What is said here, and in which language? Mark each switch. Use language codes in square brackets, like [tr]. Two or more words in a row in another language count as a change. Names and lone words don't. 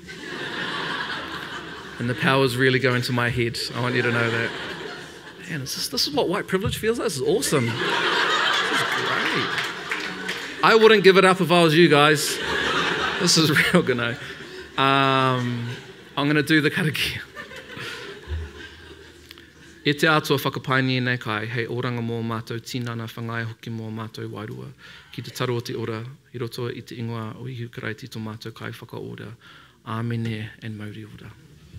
[en] And the power's really going to my head. I want you to know that. Man, this is what white privilege feels like. This is awesome. This is great. I wouldn't give it up if I was you guys. This is real good. No. I'm going to do the karakia. [mi] E te atua whakapaini nei kai, hei oranga mō mātou tinana whangai hoki mō mātou wairua. Ki te taro o te ora, i roto i te ingoa o ihu karaiti tō mātou kai whakaora. Āmene and mauri ora.